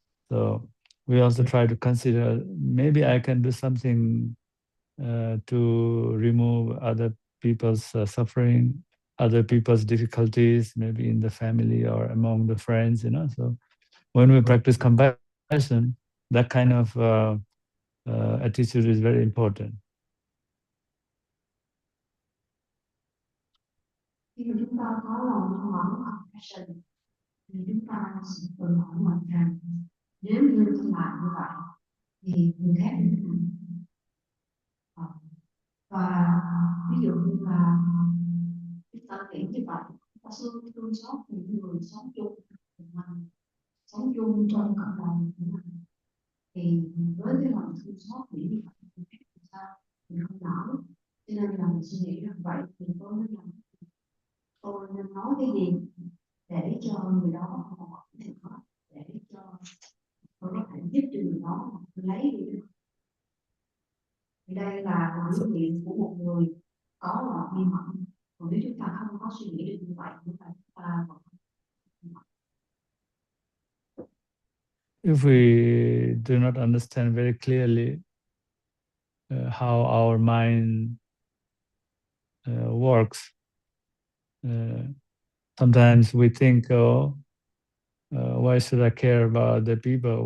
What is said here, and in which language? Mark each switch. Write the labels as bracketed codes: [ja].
[en] So we also try to consider, maybe I can do something to remove other people's suffering, other people's difficulties, maybe in the family or among the friends, So when we practice compassion, that kind of attitude is very important. [vi] Khi mà chúng ta có lòng trong lòng compassion thì chúng ta sẽ tự hỏi mình rằng nếu như tôi làm như vậy thì người khác như thế nào, và ví dụ như là chúng ta nghĩ như vậy, ta thương xót những người sống chung cùng mình, sống chung trong cộng đồng của mình, thì với cái lòng thương xót nghĩ như vậy thì sao mình không nở, cho nên là mình suy nghĩ rằng vậy thì tôi nên làm, tôi nên nói cái gì để cho người đó họ có thể có, để cho tôi có thể giúp cho người đó lấy đi. Thì đây là biểu hiện của một người có lòng bi mẫn. Còn nếu chúng ta không có suy nghĩ được như vậy, chúng ta vẫn [en] If we do not understand very clearly how our mind works, sometimes we think, why should I care about the people?